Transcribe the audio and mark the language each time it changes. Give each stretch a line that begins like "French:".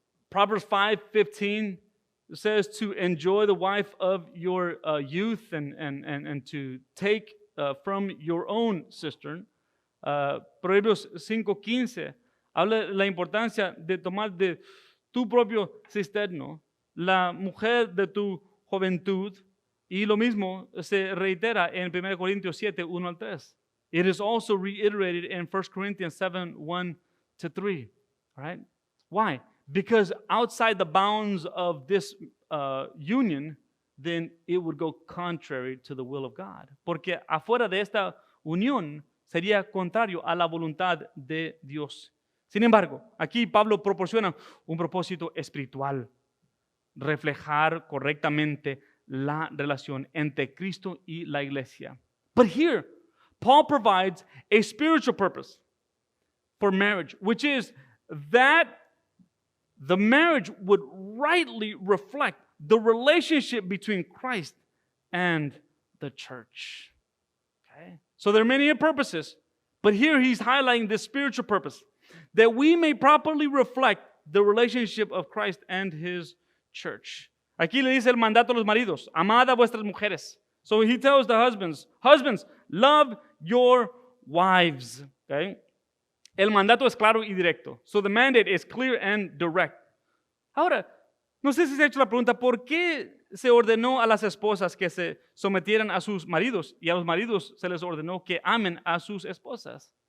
English: Proverbs 5:15 says to enjoy the wife of your youth and to take from your own cistern.
Spanish: Proverbios 5:15 habla de la importancia de tomar de tu propio cisterno, la mujer de tu juventud, y lo mismo se reitera en 1 Corintios 7:1-3.
English: It is also reiterated in 1 Corinthians 7:1-3. Right? Why? Because outside the bounds of this union, then it would go contrary to the will of God.
Spanish: Porque afuera de esta unión sería contrario a la voluntad de Dios. Sin embargo, aquí Pablo proporciona un propósito espiritual, reflejar correctamente la relación entre Cristo y la iglesia.
English: But here, Paul provides a spiritual purpose for marriage, which is that the marriage would rightly reflect the relationship between Christ and the church. Okay? So there are many purposes, but here he's highlighting this spiritual purpose, that we may properly reflect the relationship of Christ and his church.
Spanish: Aquí le dice el mandato a los maridos, amad a vuestras mujeres.
English: So he tells the husbands, love your wives. Okay?
Spanish: El mandato es claro y directo.
English: So the mandate is clear and direct.
Spanish: Ahora, no sé si se ha hecho la pregunta, ¿por qué se ordenó a las esposas que se sometieran a sus maridos y a los maridos se les ordenó que amen a sus esposas?